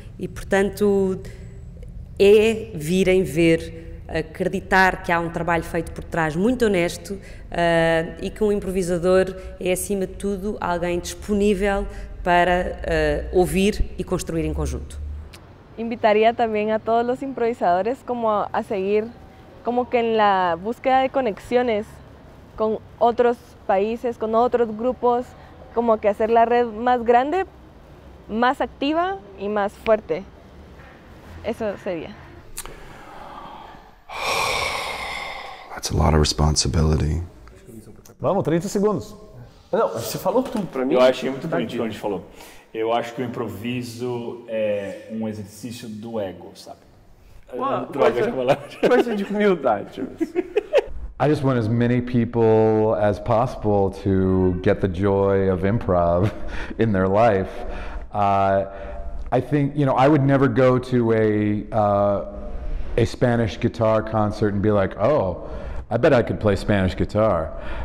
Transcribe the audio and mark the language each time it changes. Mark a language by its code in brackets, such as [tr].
[pt] E, portanto, é virem ver, acreditar que há um trabalho feito por trás muito honesto e que um improvisador é, acima de tudo, alguém disponível para ouvir e construir em conjunto. [es] Invitaría también a todos los improvisadores como a seguir como que en la búsqueda de conexiones con otros países, con otros grupos, como que hacer la red más grande, más activa y más fuerte. Eso sería. [en] That's a lot of responsibility. [pt] Vamos, 30 segundos. Não, você falou tudo pra mim. Eu achei muito bonitinho quando a gente falou. Eu acho que o improviso é um exercício do ego, sabe? Coisa de humildade. [en] I just want as many people as possible to get the joy of improv in their life. I think, I would never go to a Spanish guitar concert and be like, oh, I bet I could play Spanish guitar.